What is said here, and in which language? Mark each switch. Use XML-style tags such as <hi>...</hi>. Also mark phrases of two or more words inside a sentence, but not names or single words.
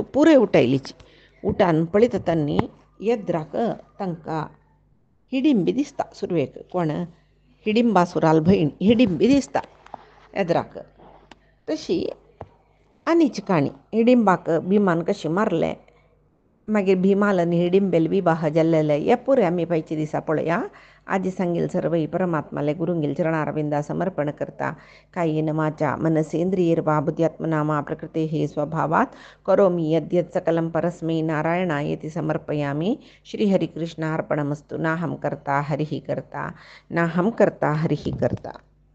<kok>पुरे उठायलीची उठान पळयत तांणी येद्राक तांकां हिडिंबी दिसता सुरवेक कोण हिडिंबासुराल भयण हिडिंबी दिसता येद्राक तशी आनीची काणी हिडिंबाक भिमान कशें मारलें मागीर भिमाल आनी हिडिंबेल विवाह जाल्लेले हे पुरे आमी पायचे दिसा पळया आजी सांगील सर्वई परमात्माले गुरुंगेल चरणारविंदा समर्पण करता</kok> <sa>कायेन वाचा मनसेंद्रियैर्वा बुद्ध्यात्मना मा प्रकृतेः स्वभावात् करोमि यद्यत् सकलं परस्मै नारायणायेति समर्पयामि श्रीहरिकृष्णार्पणमस्तु नाहं कर्ता हरिः कर्ता नाहं कर्ता हरिः कर्ता।</sa>